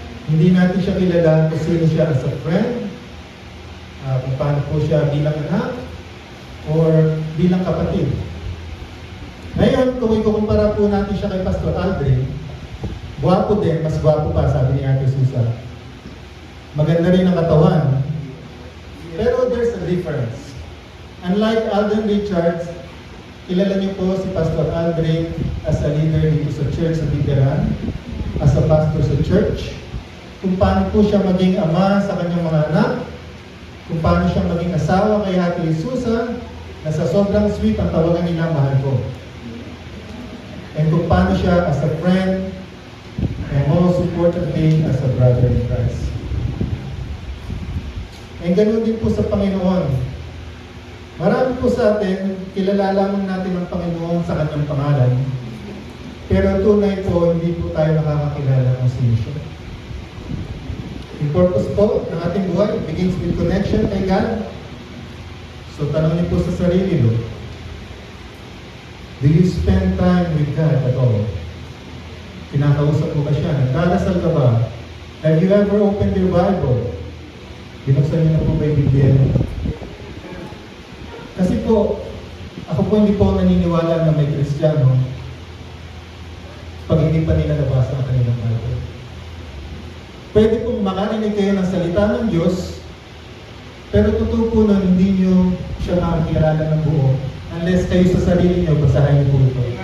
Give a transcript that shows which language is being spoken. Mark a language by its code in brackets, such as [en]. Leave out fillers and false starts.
[tl] Hindi natin siya kilala kung sino siya [en] as a friend, [tl] kung paano po siya bilang anak, or bilang kapatid. Ngayon, kung ikukumpara po natin siya kay Pastor Aldrin, gwapo din, mas gwapo pa, sabi ni Ate Susan. Maganda rin ang katawan. [en] Pero there's a difference. [tl] Unlike Alden Richards, kilala niyo po si Pastor Aldrin [en] as a leader [tl] dito sa church sa Bigaran, [en] as a pastor [tl] sa church, kung paano po siya maging ama sa kanyang mga anak, kung paano siya maging asawa kay Ate Susan, na sa sobrang sweet ang tawagan nila, mahal ko. [en] And [tl] kung paano siya [en] as a friend, and most importantly, as a brother in Christ. [tl] And ganun din po sa Panginoon. Marami po sa atin, kilala lamang natin ang Panginoon sa kanyang pangalan. Pero tunay po, hindi po tayo nakakakilala kung sino siya. Yung purpose po ng ating buhay [en] begins with connection [tl] kay God. So tanongin po sa sarili mo, [en] do you spend time with God at all? [tl] Kinakausap mo ba siya? Nagdarasal ka ba? [en] Have you ever opened your Bible? [tl] Binuksan niyo na po ba yung Biblia? Kasi po, ako po hindi po naniniwala na may Kristiyano pag hindi pa nila nabasa ang kanilang Bible. Pwede pong makarinig kayo ng salita ng Diyos, pero totoo po nun, hindi nyo siya makakilala ng buo unless kayo sa sarili nyo, basahin niyo po ito.